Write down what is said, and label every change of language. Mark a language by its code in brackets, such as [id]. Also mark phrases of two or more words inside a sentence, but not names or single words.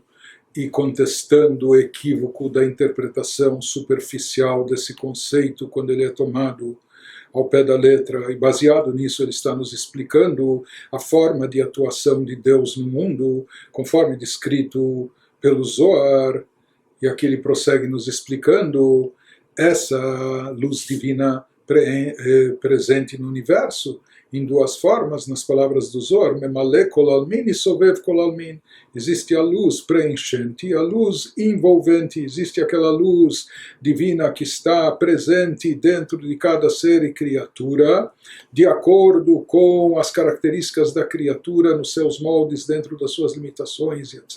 [pt] e contestando o equívoco da interpretação superficial desse conceito quando ele é tomado ao pé da letra, e baseado nisso ele está nos explicando a forma de atuação de Deus no mundo, conforme descrito pelo Zohar, e aqui ele prossegue nos explicando essa luz divina presente no universo, em duas formas, nas palavras do Zohar, [arc] ממלא כל עלמין [pt] e [arc] סובב כל עלמין. [pt] Existe a luz preenchente e a luz envolvente, existe aquela luz divina que está presente dentro de cada ser e criatura, de acordo com as características da criatura, nos seus moldes, dentro das suas limitações, etc.